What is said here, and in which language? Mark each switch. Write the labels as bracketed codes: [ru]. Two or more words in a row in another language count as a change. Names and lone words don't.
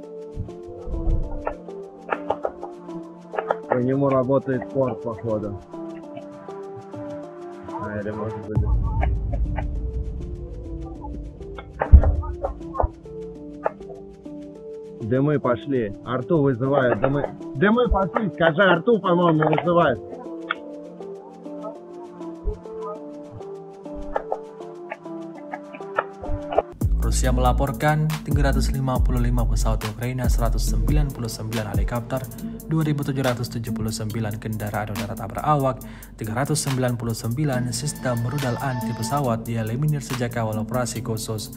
[ru] По нему работает порт, походу. Или может быть. Дымы пошли. Арту вызывают. Дымы пошли. Скажи, Арту, по-моему, вызывают. [id] Rusia melaporkan 355 pesawat Ukraina, 199 helikopter, 2.779 kendaraan udara tak berawak, 399 sistem rudal anti pesawat dieliminir sejak awal operasi khusus.